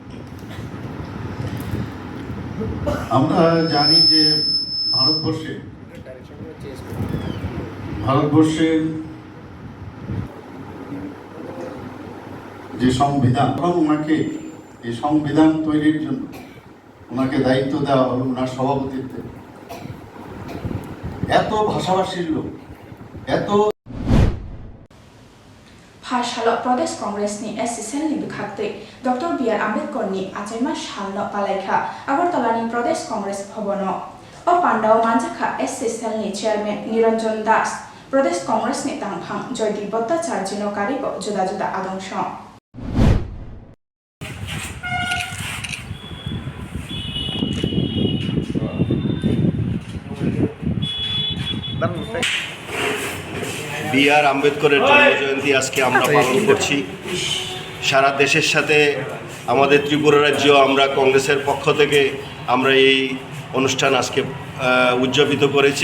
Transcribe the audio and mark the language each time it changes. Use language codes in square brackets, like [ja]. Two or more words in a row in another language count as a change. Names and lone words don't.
[bn] আমরা জানি যে ভারতবর্ষের যে সংবিধান, ওনাকে এই সংবিধান তৈরির জন্য ওনাকে দায়িত্ব দেওয়া হলো ওনার সভাপতিত্বে। এত ভাষাভাষীর লোক, এত [trp] भाषालो प्रदेश कांग्रेसनि एसएसएलनि बिखाक्तै डॉक्टर बी.आर. आम्बेडकरनि आचाइमा सालनो पालायखा अगरतलानि प्रदेश कांग्रेस भवनो और पांडाव मानजाखा एसएसएलनि चेयरमैन निरंजन दास प्रदेश कांग्रेसनि तांफां जयदीप भट्टाचार्यनो कारिबो जुदा जुदा आदंसं [bn] বি.আর. আম্বেদকরের জন্মজয়ন্তী আজকে আমরা পালন করছি। সারা দেশের সাথে আমাদের ত্রিপুরা রাজ্য আমরা কংগ্রেসের পক্ষ থেকে আমরা এই অনুষ্ঠান আজকে উদযাপিত করেছি।